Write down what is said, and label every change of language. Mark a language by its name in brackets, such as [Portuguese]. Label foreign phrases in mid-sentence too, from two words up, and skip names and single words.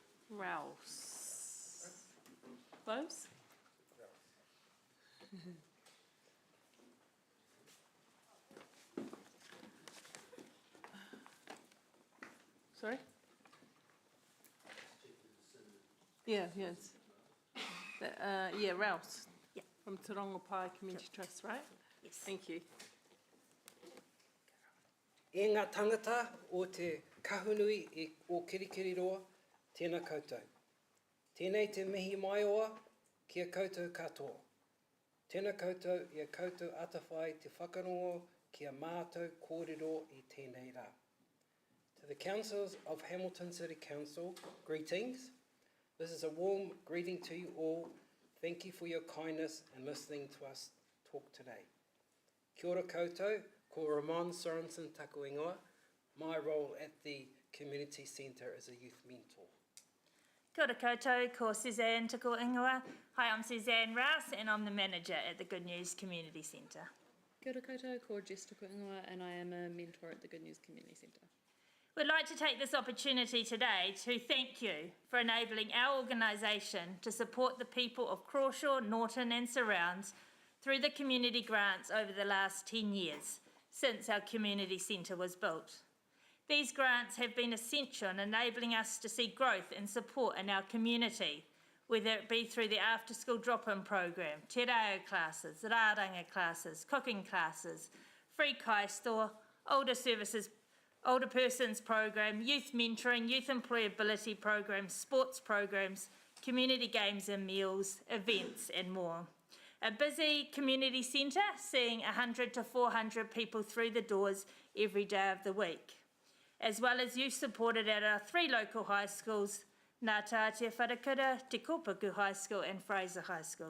[English] Close? Sorry? Yeah, yes. Yeah, Rouse. Yeah. From Te Rongopai Community Trust, right? Yes. Thank you. [Māori] E ngā tangata o te kahunui o Kirikiriroa, tēnā koutou. Tēnei te mihi mai oa, kia koutou katoa. Tēnā koutou, ia koutou atawhai te whakarongo, kia mātou kōrero I tēnei rā. [English] To the councillors of Hamilton City Council, greetings. This is a warm greeting to you all. Thank you for your kindness and listening to us talk today. [Māori] Kia ora koutou, ko Ramon Sorensen taku ingoa. [English] My role at the community centre is a youth mentor. [Māori] Kia ora koutou, ko Suzanne taku ingoa. [English] Hi, I'm Suzanne Rouse and I'm the manager at the Good News Community Centre. [Māori] Kia ora koutou, ko Jess taku ingoa [English] and I am a mentor at the Good News Community Centre. We'd like to take this opportunity today to thank you for enabling our organisation to support the people of Crawshaw, Norton and surrounds through the community grants over the last 10 years since our community centre was built. These grants have been essential in enabling us to see growth and support in our community, whether it be through the after-school drop-in program, [Māori] te reo [English] classes, rāranga classes, cooking classes, free kai store, older persons program, youth mentoring, youth employability programs, sports programs, community games and meals, events and more. A busy community centre seeing 100 to 400 people through the doors every day of the week, as well as youth supported at our 3 local high schools, Ngāta Te Wharakura, Te Kopaku High School and Fraser High School.